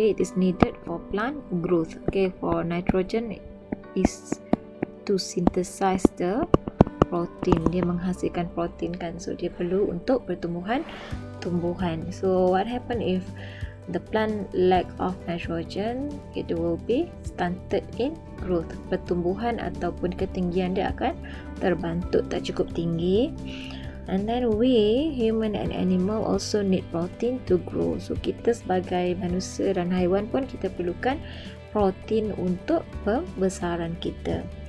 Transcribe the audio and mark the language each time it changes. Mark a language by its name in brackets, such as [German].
[English] Okay, it is needed for plant growth. Okay, for nitrogen is to synthesize the protein. [Malay] Dia menghasilkan protein kan. So dia perlu untuk pertumbuhan tumbuhan. [English] So what happen if the plant lack of nitrogen? It will be stunted in growth. [Malay] Pertumbuhan ataupun ketinggian dia akan terbantuk, tak cukup tinggi. [English] And then we, human and animal also need protein to grow. [Malay] So kita sebagai manusia dan haiwan pun kita perlukan protein untuk pembesaran kita.